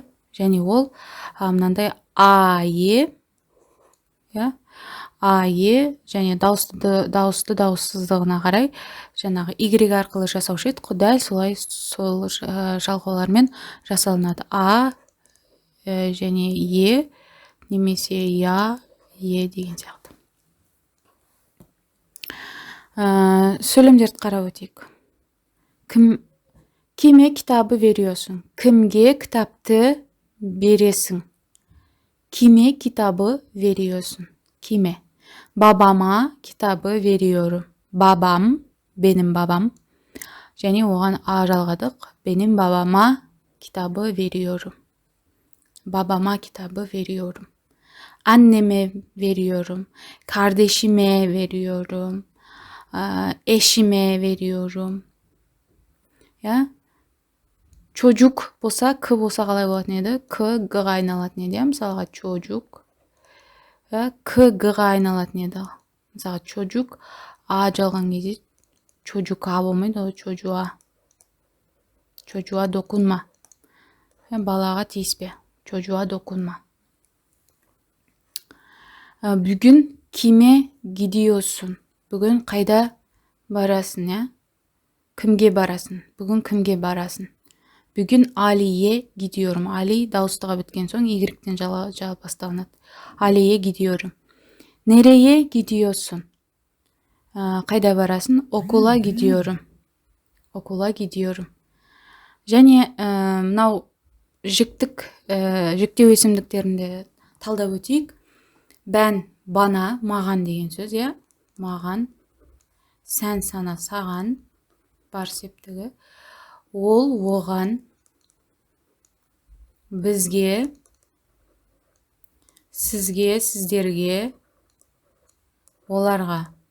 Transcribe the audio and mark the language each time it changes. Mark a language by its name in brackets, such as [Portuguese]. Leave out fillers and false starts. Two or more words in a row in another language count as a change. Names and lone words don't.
[Kazakh] Және ол мынандай ае, және дауысты дауыссыздығына қарай жаңағы Y арқылы жасаушы еді, дәл солай сол жалғаулармен жасалынады. Және Е немесе Я, Е деген сияқты. Сөйлемдерді қарап өтейік. [Turkish] Kime kitabı veriyorsun? [Kazakh] Kimге kitapты бересің? [Turkish] Kime kitabı veriyorsun? Kime? Babama kitabı veriyorum. Babam, benim babam. [Kazakh] Және оған жалғадық. [Turkish] Benim babama kitabı veriyorum. Babama kitabı veriyorum. Anneme veriyorum. Kardeşime veriyorum. Eşime veriyorum. [Kazakh] Çocuk болса, к болса қалай болатын еді? К, г-ға айналатын еді. Мысалға çocuk. К, г-ға айналатын еді. Мысалға çocuk, а жалған кезде çocuğa болмайды, ол çocuğa. [Turkish] Çocuğa dokunma. [Kazakh] Балаға тиіспе. [Turkish] Çocuğa dokunma. Bugün kime gidiyorsun? [Kazakh] Bugün қайда барасың, Kimге барасың? Bugün kimге барасың? [Turkish] Bugün Ali'ye gidiyorum. [Kazakh] Ali дауыстыға біткен соң Y-тен жауап басталынады. [Turkish] Ali'ye gidiyorum. Nereye gidiyorsun? [Kazakh] Қайда барасың? [Turkish] Okula gidiyorum. Okula gidiyorum. [Kazakh] Және мынау жіктеу есімдіктерінде талдап өтейік. [Turkish] Ben, bana, [Kazakh] маған деген сөз, маған, [Turkish] sen, sana, [Kazakh] саған, бар септігі. Ол, оған, бізге, сізге, сіздерге, оларға.